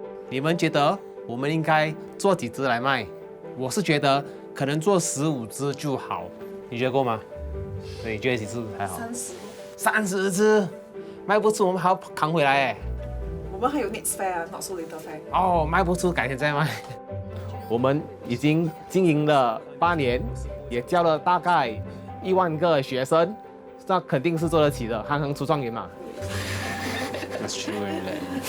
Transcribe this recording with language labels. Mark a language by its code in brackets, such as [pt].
[zh] 你们觉得我们应该做几只来卖？我是觉得可能做15只就好，你觉得够吗？你觉得几只还好？30只，卖不出我们还要扛回来哎。我们还有 [en] next fair [zh] 啊， [en] not so little fair。 [zh] 哦，卖不出改天再卖。我们已经经营了8年，也教了大概1万个学生，那肯定是做得起的，行行出状元嘛。 [en] That's true, isn't it?